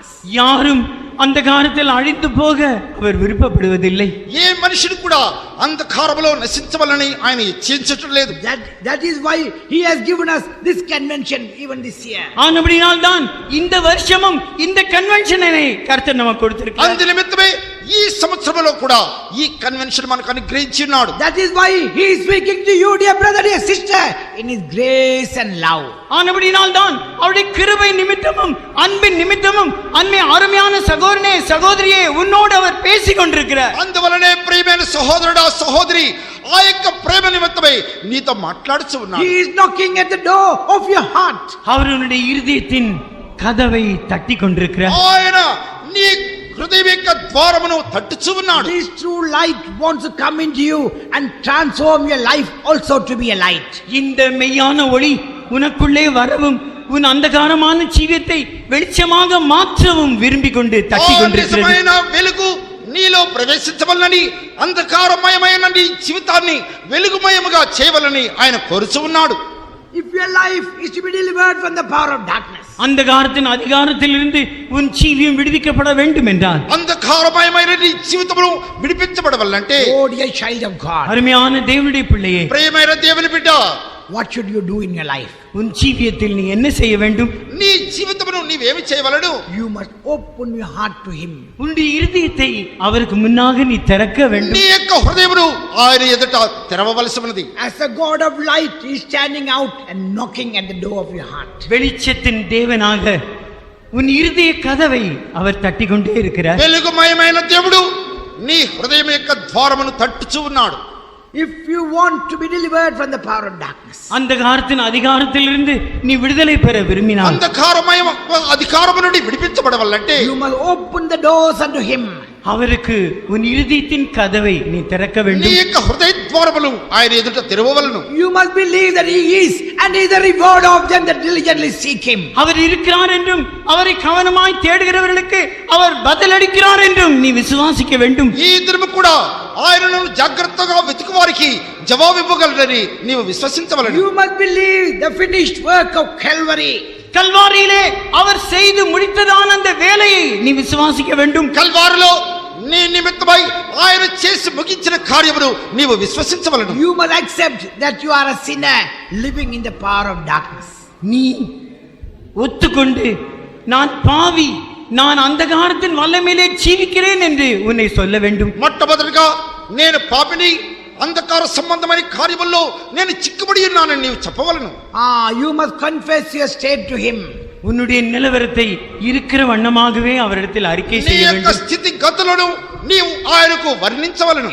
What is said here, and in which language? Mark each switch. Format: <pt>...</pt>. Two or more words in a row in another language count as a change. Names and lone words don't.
<ta>யாரும் அந்த காலத்தில் அழிந்து போக அவர் விருப்பப்படுவதில்லை.</ta> <te>ఏ మనిషిని కూడా అంధకారములో నశించవాలని ఆయన ఇచ్ఛించటం లేదు.</te> <en>That is why he has given us this convention even this year.</en> <ta>ஆனபடியால் தான் இந்த வருஷமும் இந்த கன்வென்ஷனை கர்த்தர் நமக்கு கொடுத்திருக்கிறார்.</ta> <te>అందు నిమిత్తమే ఈ సంవత్సరంలో కూడా ఈ కన్వెన్షన్ మనకు అనుగ్రహించి ఉన్నాడు.</te> <en>That is why he is speaking to you, dear brother, dear sister, in his grace and love.</en> <ta>ஆனபடியால் தான் அவருடைய கிருபை நிமித்தமும் அன்பின் நிமித்தமும் அன்னை அருமையான சகோதரனே சகோதரியே உன்னோடு அவர் பேசிக் கொண்டிருக்கிறார்.</ta> <te>అందువలనే ప్రియమైన సహోదరుడా సహోదరి ఆ యొక్క ప్రేమ నిమిత్తమై నీతో మాట్లాడుచు ఉన్నాడు.</te> <en>He is knocking at the door of your heart.</en> <ta>அவருடைய இருதயத்தின் கதவை தட்டி கொண்டிருக்கிறார்.</ta> <te>ఆయన నీ హృదయం యొక్క ద్వారమును తట్టుచు ఉన్నాడు.</te> <en>This true light wants to come into you and transform your life also to be a light.</en> <ta>இந்த மெய்யான ஒளி உனக்குள்ளே வரவும் உன் அந்தகாரமான ஜீவியத்தை வெளிச்சமாக மாற்றவும் விரும்பிக் கொண்டு தட்டி</ta> <te>ఆ</te> <ta>கொண்டிருக்கிறது.</ta> <te>నిజమైన వెలుగు నీలో ప్రవేశించవలనని అంధకారమయమైన నీ జీవితాన్ని వెలుగుమయముగా చేయవలని ఆయన కోరుచు ఉన్నాడు.</te> <en>If your life is to be delivered from the power of darkness,</en> <ta>அந்தகாரத்தின் அதிகாரத்திலிருந்து உன் ஜீவியம் விடுவிக்கப்பட வேண்டும் என்றால்</ta> <te>అంధకారమయమైన నీ జీవితమును విడిపించబడవల్లంటే</te> <en>oh dear child of God,</en> <ta>அருமையான தேவனுடைய பிள்ளையே,</ta> <te>ప్రియమైన దేవుని బిడ్డ</te> <en>what should you do in your life?</en> <ta>உன் ஜீவியத்தில் நீ என்ன செய்ய வேண்டும்?</ta> <te>నీ జీవితమును నీవేమి చేయవలెను?</te> <en>You must open your heart to him.</en> <ta>உன்னுடைய இருதயத்தை அவருக்கு முன்னாக நீ திறக்க</ta> <te>నీ</te> <ta>வேண்டும்.</ta> <te>యొక్క హృదయమును ఆయన ఎదుట తెరవవలసి ఉన్నది.</te> <en>As the God of light, he is standing out and knocking at the door of your heart.</en> <ta>வெளிச்சத்தின் தேவனாக உன் இருதய கதவை அவர் தட்டி கொண்டே இருக்கிறார்.</ta> <te>వెలుగుమయమైన దేవుడు నీ హృదయం యొక్క ద్వారమును తట్టుచు ఉన్నాడు.</te> <en>If you want to be delivered from the power of darkness,</en> <ta>அந்தகாரத்தின் அதிகாரத்திலிருந்து நீ விடுதலை பெற விரும்பினால்</ta> <te>అంధకారమయ అధికారము నుండి విడిపించబడవల్లంటే</te> <en>you must open the doors unto him.</en> <ta>அவருக்கு உன் இருதயத்தின் கதவை நீ திறக்க</ta> <te>నీ</te> <ta>வேண்டும்.</ta> <te>యొక్క హృదయ ద్వారములు ఆయన ఎదుట తెరవవలను.</te> <en>You must believe that he is and he is the reward of them that diligently seek him.</en> <ta>அவர் இருக்கிறார் என்றும் அவரை கவனமாய் தேடுகிறவர்களுக்கு அவர் பதிலளிக்கிறார் என்றும் நீ விசுவாசிக்க வேண்டும்.</ta> <te>ఈ దినము కూడా ఆయనను జాగ్రత్తగా వెతుకు వారికి జవాబు ఇవ్వగలరని నీవు విశ్వసించవలెను.</te> <en>You must believe the finished work of Calvary.</en> <ta>கல்வாரியிலே அவர் செய்து முடித்ததான அந்த வேலையை நீ விசுவாசிக்க வேண்டும்.</ta> <te>కల్వారిలో నీ నిమిత్తమై ఆయన చేసి ముగించిన కార్యమును నీవు విశ్వసించవలెను.</te> <en>You must accept that you are a sinner living in the power of darkness.</en> <ta>நீ ஒத்துக்கொண்டு நான் பாவி, நான் அந்தகாரத்தின் வல்லமையிலே ஜீவிக்கிறேன் என்று உன்னை சொல்ல வேண்டும்.</ta> <te>మొట్టమొదటిగా నేను పాపిని, అంధకార సంబంధమైన కార్యముల్లో నేను చిక్కుబడి ఉన్నానని నీవు చెప్పవలను.</te> <en>You must confess your state to him.</en> <ta>உன்னுடைய நிலவரத்தை இருக்கிற வண்ணமாகவே அவரிடத்தில் அறிக்கை</ta> <te>నీ</te> <ta>செய்ய</ta> <te>యొక్క</te> <ta>வேண்டும்.</ta> <te>స్థితి గతులను నీవు ఆయనకు వర్ణించవలను.</te>